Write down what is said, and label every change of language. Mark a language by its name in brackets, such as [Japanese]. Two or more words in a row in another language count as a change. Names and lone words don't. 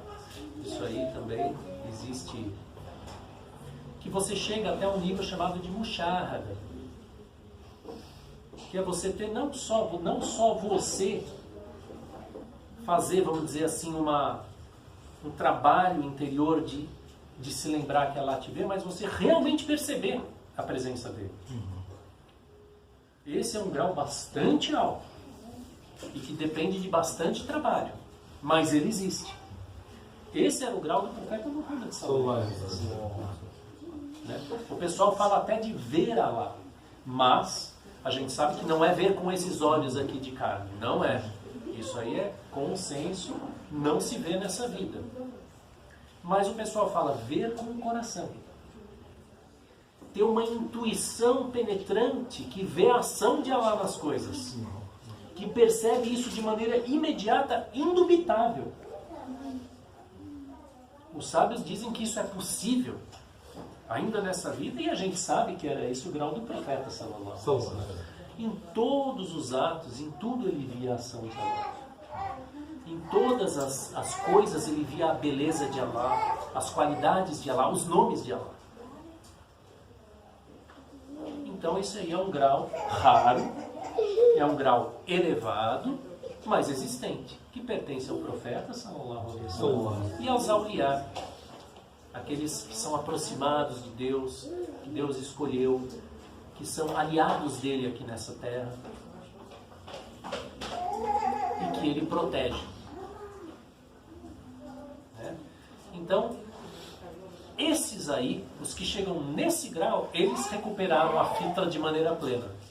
[Portuguese] Isso aí também existe, que você chega até um nível chamado de mushahada, que é você ter não só você fazer, vamos dizer assim, um trabalho interior de se lembrar que Allah te vê, mas você realmente perceber a presença dele. Esse é um grau bastante alto e que depende de bastante trabalho, mas ele existe. Esse era o grau do profeta Muhammad [Arabic] صلى الله عليه وسلم. [Portuguese] O pessoal fala até de ver Allah, mas a gente sabe que não é ver com esses olhos aqui de carne, não é. Isso aí é consenso não se vê nessa vida. Mas o pessoal fala ver com o coração. Ter uma intuição penetrante que vê a ação de Allah nas coisas. Que percebe isso de maneira imediata, indubitável. Os sábios dizem que isso é possível ainda nessa vida, e a gente sabe que era esse o grau do profeta [Arabic] صلى الله عليه وسلم. [Portuguese] Em todos os atos, em tudo ele via a ação de Allah. Em todas as coisas ele via a beleza de Allah, as qualidades de Allah, os nomes de Allah. Então isso aí é um grau raro, é um grau elevado, mas existente, que pertence ao profeta [Arabic] صلى الله عليه وسلم [Portuguese] e aos awliya, aqueles que são aproximados de Deus, que Deus escolheu, que são aliados dele aqui nessa terra e que ele protege. Então, esses aí, os que chegam nesse grau, eles recuperaram a fitra de maneira plena.